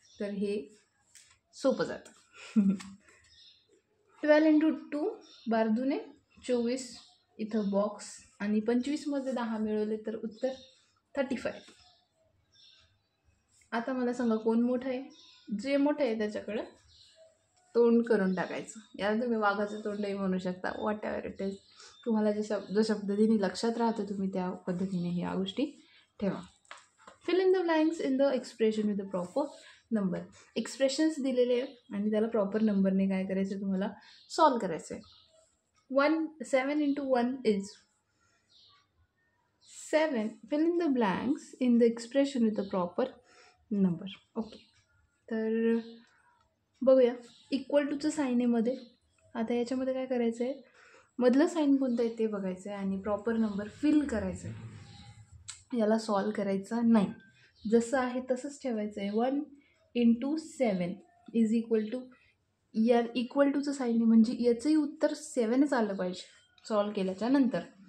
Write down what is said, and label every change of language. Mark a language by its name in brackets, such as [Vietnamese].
[Marathi] तर हे सोपं जातं. 12 इंटू 2 12 24 इथं बॉक्स, आणि 25मध्ये 10 मिळवले तर उत्तर 35. आता मला सांगा कोण मोठं आहे? जे मोठं आहे त्याच्याकडं तोंड करून टाकायचं. याला तुम्ही वाघाचं तोंडही म्हणू शकता, [English] Whatever it is. [Marathi] तुम्हाला जशा पद्धतीने लक्षात राहतं तुम्ही त्या पद्धतीने ह्या गोष्टी ठेवा. [English] Fill in the blanks in the expression with the proper number. [Marathi] Expressions दिलेले आहे आणि त्याला प्रॉपर नंबरने काय करायचं तुम्हाला? सॉल्व करायचं आहे. 7 into 1 is 7. [English] Fill in the blanks in the expression with the proper number. [Marathi] Okay, तर बघूया. इक्वल टूचं साईन आहे मध्ये. आता याच्यामध्ये काय करायचं आहे? मधलं साईन कोणतं आहे ते बघायचं आहे आणि प्रॉपर नंबर फिल करायचं आहे. याला सॉल्व करायचा नाही, जसं आहे तसंच ठेवायचं आहे. 1 इंटू 7 इज इक्वल टू, या इक्वल टूचं साईन आहे म्हणजे याचंही उत्तर 7च आलं पाहिजे सॉल्व केल्याच्या नंतर.